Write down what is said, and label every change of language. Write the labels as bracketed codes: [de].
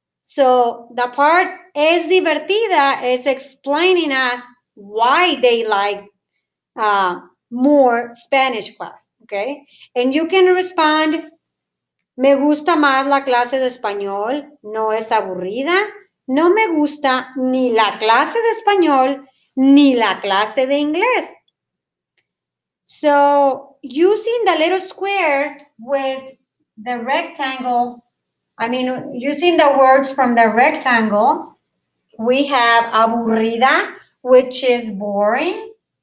[en] So the part [es] es divertida [en] is explaining us why they like more Spanish class, okay? And you can respond, [es] me gusta más la clase de español, no es aburrida, no me gusta ni la clase de español ni la clase de inglés. [en] So using the little square with the rectangle, using the words from the rectangle, we have aburrida, which is boring.